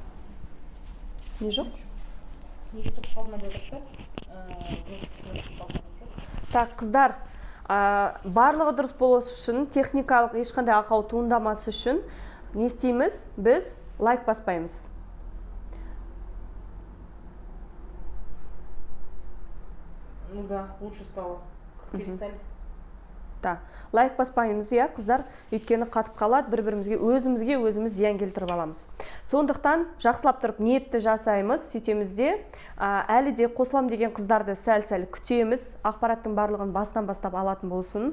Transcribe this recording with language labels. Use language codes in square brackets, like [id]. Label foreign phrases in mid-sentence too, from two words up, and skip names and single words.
[kk] Не жоқ? Неге тұрып қалма дедік та? Так, қыздар, барлығы дұрыс болуы үшін, техникалық ешқандай ақау туындамасы үшін не істейміз? Біз лайк баспаймыз. [ru] Ну да, лучше стало. Перестали. [kk] Лайк баспаймыз, қыздар, өйткені қатып қалады, бір-бірімізге өзіміз зиян келтіріп аламыз. Сондықтан жақсылап тұрып ниетті жасаймыз, сөйтеміз де, әлі де қосылам деген қыздарды сәл-сәл күтеміз, ақпараттың барлығын бастан бастап алатын болсын.